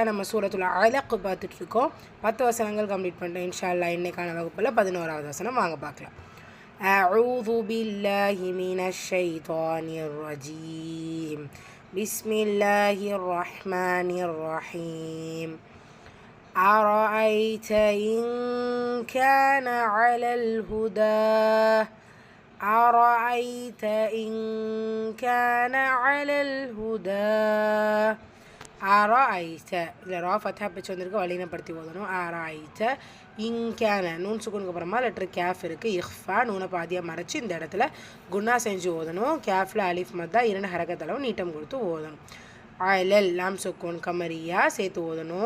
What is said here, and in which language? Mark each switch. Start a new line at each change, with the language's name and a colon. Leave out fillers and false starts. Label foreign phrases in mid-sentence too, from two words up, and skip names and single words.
Tamil: நம்ம சூரத்துல் அலக் பார்த்துட்ருக்கோம். 10 வசனங்கள் கம்ப்ளீட் பண்ணிட்டோம்.
Arabic: إن شاء الله
Tamil: இன்னைக்கான வகுப்பில் 11வது வசனம் வாங்க பார்க்கலாம்.
Arabic: أعوذ بالله من الشيطان الرجيم. بسم الله الرحمن الرحيم. أرأيت إن كان على الهدى أرأيت إن كان على الهدى أرأيت
Tamil: இதில் ரா ஃபத்ஹா வச்சு வந்திருக்கு, வலினப்படுத்தி ஓதணும்.
Arabic: أرأيت إن كان
Tamil: நூன் சுக்குனுக்கு அப்புறமா லெட்டர் கேஃப் இருக்குது. இஹ்ஃபா நூனை பாதியாக மறைச்சி இந்த இடத்துல குன்னா செஞ்சு ஓதணும். கேஃபில் அலிஃப் மத்தா 2 ஹரக்கத்தளவு நீட்டம் கொடுத்து ஓதணும். அலல் லாம் சுக்குன் கமரியா சேர்த்து ஓதணும்.